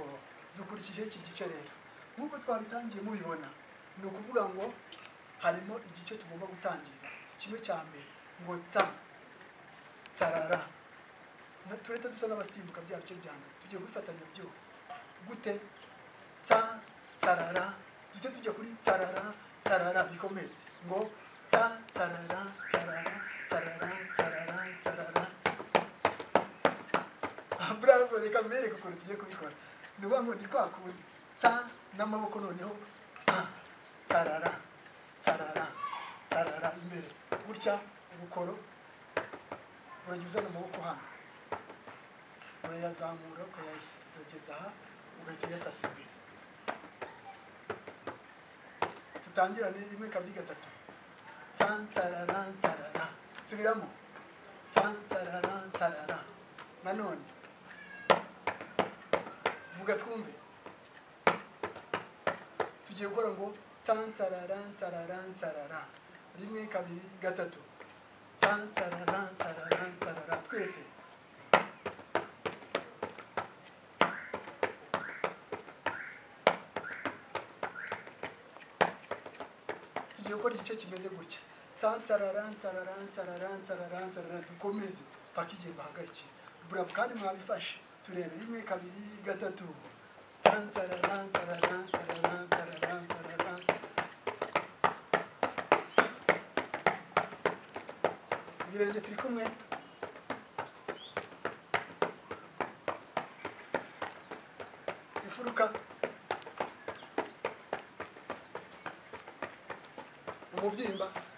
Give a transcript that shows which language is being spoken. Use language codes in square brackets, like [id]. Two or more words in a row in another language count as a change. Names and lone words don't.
[rw] Dukurikije iki gice rero nk'uko twabitangiye mubibona, ni ukuvuga ngo harimo igice tugomba gutangirira. Kimwe cya mbere ngo tsa sarara, turete dusa n'abasimbuka bya bice bya mbere, tugiye kubifatanya byose. Gute? Tsa sarara, duce tujya kuri sarara sarara, bikomeze ngo tsa sarara sarara sarara sarara sarara. Bravo. Reka mbereke ukuntu tugiye kubikora. Ni ukuvuga ngo ni kwa kundi tsa n'amaboko noneho sarara sarara sarara imbere gutya. Ubukoro urageza n'amaboko hano, urayazamura ukayageza aha, ugahita uyasasa imbere. Tutangirane 1 2 3 tsa sarara sarara. Subiramo tsa sarara sarara. Nanone vuga twumve. Tugiye gukora ngo tsa sarara sarara sarara. 1 2 3 tsa sarara sarara sarara. Twese tugiye gukora igice kimeze gutya. Tsa sarara sarara sarara sarara sarara. Dukomeze paka igihe bahagarikira. Bravo kandi mwabifashe. Turebe 1 2 3 tsa sarara sarara sarara sarara sarara. Ibirenge turi kumwe. Ifuruka, umubyimba,